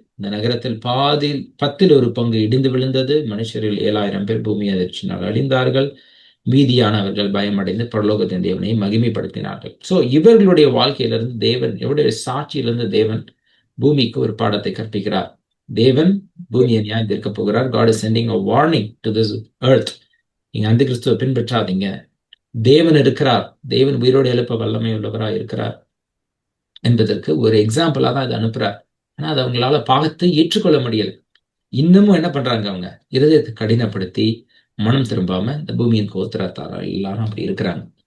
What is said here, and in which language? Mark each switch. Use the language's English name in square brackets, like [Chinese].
[Tamil] இந்த நகரத்தில் 10 ஒரு பங்கு இடிந்து விழுந்தது. மனுஷரில் 7000 பேர் பூமி அதிர்ச்சினால் அழிந்தார்கள். மீதியானவர்கள் பயமடைந்து பரலோகத்தின் தேவனை மகிமைப்படுத்தினார்கள். சோ இவர்களுடைய வாழ்க்கையிலிருந்து தேவன், இவருடைய சாட்சியிலிருந்து தேவன் பூமிக்கு ஒரு பாடத்தை கற்பிக்கிறார். தேவன் பூமியை நியாயம் தீர்க்க போகிறார். [English] God is sending a warning to this earth. [Tamil] நீங்க அந்தி கிறிஸ்துவை பின்பற்றாதீங்க. தேவன் இருக்கிறார், தேவன் உயிரோடு எழுப்ப வல்லமை உள்ளவராக இருக்கிறார் என்பதற்கு ஒரு எக்ஸாம்பிளா தான் அதை அனுப்புறார். ஆனா அது அவங்களால பாகத்தை ஏற்றுக்கொள்ள முடியல. இன்னமும் என்ன பண்றாங்க, அவங்க இருதயத்தை கடினப்படுத்தி மனம் திரும்பாம இந்த பூமியின் கோத்திரத்தாரா எல்லாரும் அப்படி இருக்கிறாங்க.